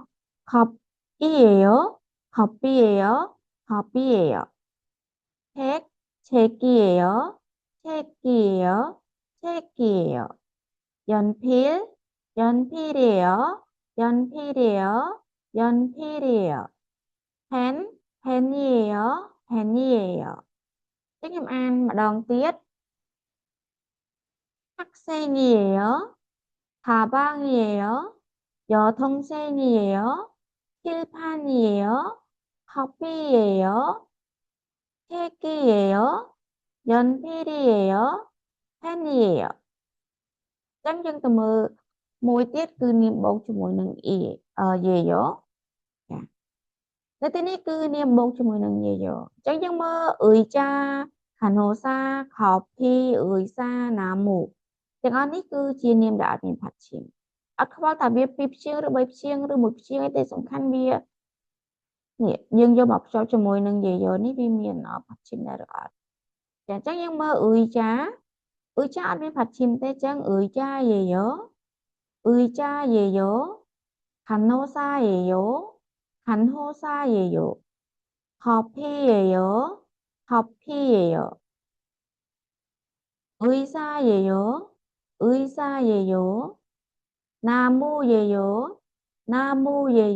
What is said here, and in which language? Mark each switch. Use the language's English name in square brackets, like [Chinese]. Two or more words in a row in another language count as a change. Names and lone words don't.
[Korean] 컵이에요 컵이에요 컵이에요 책 책이에요 책이에요 책이에요 연필 연필이에요 연필이에요 연필이에요 펜 펜이에요 펜이에요 지금 ănម្ដងទៀត 학생이에요 가방이에요 여동생이에요 칠판이에요 커피예요 책이에요 연필이에요 펜이에요 [Khmer] ចឹងយើងទៅមើលមួយទៀតគឺនាមបូកជាមួយនឹងយាយោចានៅទីនេះគឺ នាមបូកជាមួយនឹងយាយោអញ្ចឹងយើងមើលអ៊ុយចាខាណូសាខោភីអ៊ុយសាណាមូទាំងអស់នេះគឺជានាមដែលអត់មានផាត់ឈាមអត់ខ្វល់ថាវាពីរព្យាង្គឬបីព្យាង្គឬមួយព្យាង្គអីទេសំខាន់វានេះយើងយកមកភ្ជាប់ជាមួយនឹងយាយោនេះវាមានផាត់ឈាមដែរឬអត់ចាអញ្ចឹងយើងមើលអ៊ុយចាអ៊ុយចាអត់មានផាត់ឈាមទេអញ្ចឹងអ៊ុយចាយាយោ 의자예요. [Korean] 간호사예요. 간호사예요. 커피예요. 커피예요. 의사예요. 의사예요. 나무예요. 나무예요.